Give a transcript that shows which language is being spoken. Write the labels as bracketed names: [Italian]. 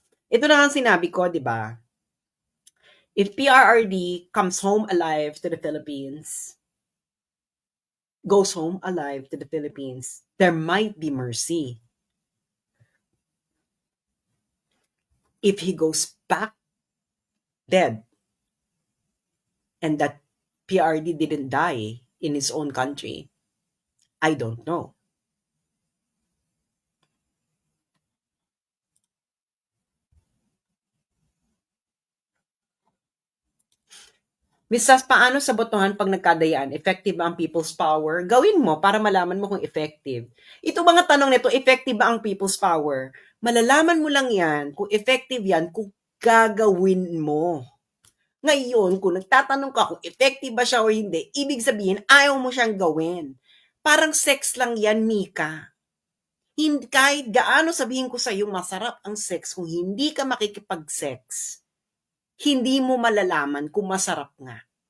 [Filipino] Ito na ang sinabi ko, di ba? [English] If PRRD comes home alive to the Philippines, goes home alive to the Philippines, there might be mercy. If he goes back dead, and that PRD didn't die in his own country, I don't know. [Filipino] Misas, paano sa botohan pag nagkadayaan? Effective ba ang people's power? Gawin mo para malaman mo kung effective. Ito mga tanong nito, effective ba ang people's power? Malalaman mo lang yan kung effective yan kung gagawin mo. Ngayon, kung nagtatanong ka kung effective ba siya o hindi, ibig sabihin, ayaw mo siyang gawin. Parang sex lang yan, Mika. Hindi, kahit gaano sabihin ko sa iyo masarap ang sex, kung hindi ka makikipag-sex, hindi mo malalaman kung masarap nga.